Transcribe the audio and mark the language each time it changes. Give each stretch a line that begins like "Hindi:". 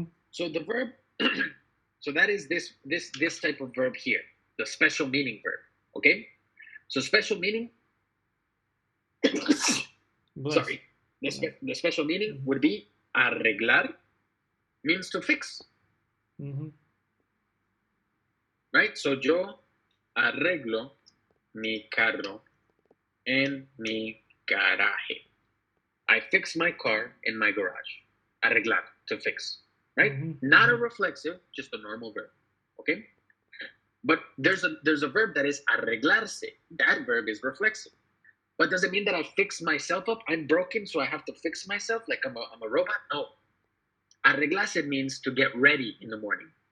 English: So the verb, so that is this type of verb here, the special meaning verb. Okay, so special meaning. Sorry, the special meaning would be arreglar, means to fix. Right.
Spanish: So yo arreglo mi carro en mi garaje.
English: I fix my car in my garage. Arreglar, to fix, right? Not a reflexive, just a normal verb, okay? But there's a verb that is arreglarse. That verb is reflexive. But does it mean that I fix myself up? I'm broken, so I have to fix myself like I'm a robot? No. Arreglarse means to get ready in the morning.